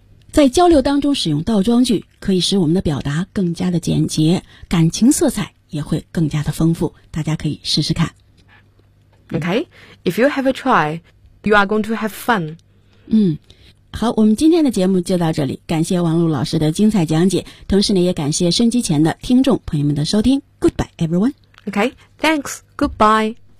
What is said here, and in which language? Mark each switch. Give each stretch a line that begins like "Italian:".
Chinese: 在交流当中使用倒装句，可以使我们的表达更加的简洁，感情色彩也会更加的丰富，大家可以试试看。
English: Okay, if you have a try, you are going to have fun.
Chinese: 嗯，好，我们今天的节目就到这里，感谢王璐老师的精彩讲解，同时呢也感谢收机前的听众朋友们的收听。
English: Goodbye everyone. Okay, thanks, goodbye.